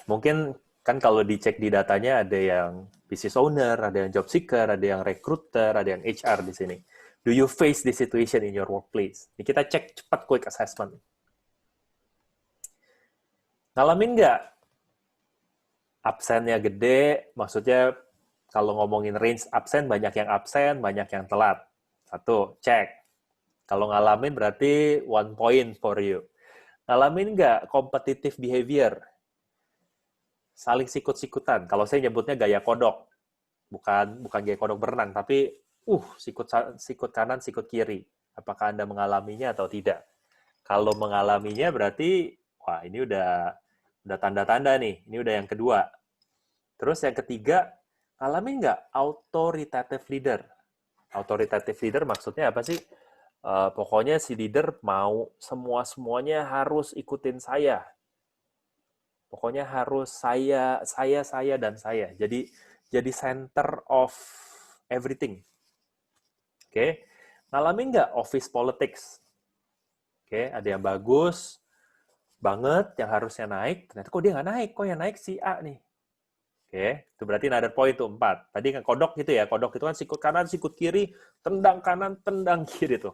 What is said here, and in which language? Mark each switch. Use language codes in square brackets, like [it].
[id] Mungkin kan kalau dicek di datanya ada yang business owner, ada yang job seeker, ada yang recruiter, ada yang HR di sini. [en] Do you face this situation in your workplace? [id] Ini kita cek cepat [en] quick assessment. [id] Ngalamin nggak absennya gede? Maksudnya kalau ngomongin range absen, banyak yang absen, banyak yang telat. Satu, cek. Kalau ngalamin berarti [en] 1 point for you. [id] Ngalamin nggak competitive behavior? Saling sikut-sikutan. Kalau saya nyebutnya gaya kodok. Bukan gaya kodok berenang, tapi sikut kanan, sikut kiri. Apakah Anda mengalaminya atau tidak? Kalau mengalaminya berarti, wah ini udah tanda-tanda nih. Ini udah yang kedua. Terus yang ketiga, ngalamin nggak authoritative leader? Authoritative leader maksudnya apa sih? Pokoknya si leader mau semuanya harus ikutin saya. Pokoknya harus saya, dan saya. [en] Jadi center of everything. [id] Oke, ngalamin nggak office politics? Oke, ada yang bagus banget, yang harusnya naik, ternyata kok dia nggak naik, kok yang naik si A nih. Oke, itu berarti [en] another point [id] tuh, 4. Tadi kan kodok gitu ya, kodok itu kan sikut kanan, sikut kiri, tendang kanan, tendang kiri tuh.